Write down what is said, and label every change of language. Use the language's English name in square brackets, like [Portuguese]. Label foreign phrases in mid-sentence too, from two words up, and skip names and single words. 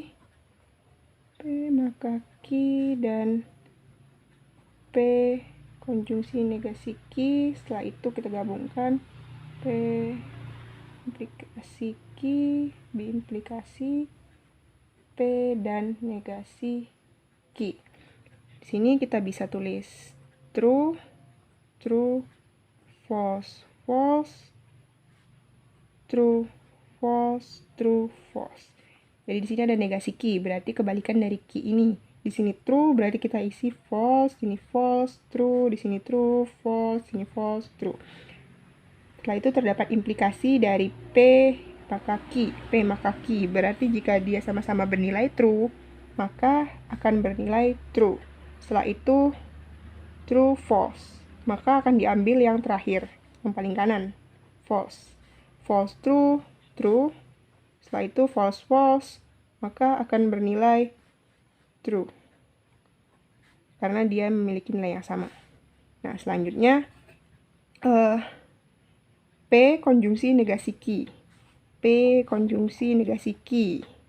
[Indonesian] P maka Q dan P konjungsi negasi Q. Setelah itu kita gabungkan P implikasi Q, B implikasi P dan negasi Q. Di sini kita bisa tulis [English] true, true, false, false, true, false, true, false. [Indonesian] Jadi di sini ada negasi Q, berarti kebalikan dari Q ini. Di sini true, berarti kita isi false, di sini [English] false, true, [Indonesian] di sini [English] true, false, [Indonesian] di sini [English] false, true. [Indonesian] Setelah itu terdapat implikasi dari P maka Q. P maka Q, berarti jika dia sama-sama bernilai true, maka akan bernilai true. Setelah itu [English] true, false, [Indonesian] maka akan diambil yang terakhir, yang paling kanan, false. [English] False, true, true. [Indonesian] Setelah itu [English] false, false, [Indonesian] maka akan bernilai true, karena dia memiliki nilai yang sama. Nah, selanjutnya P konjungsi negasi Q. P konjungsi negasi Q.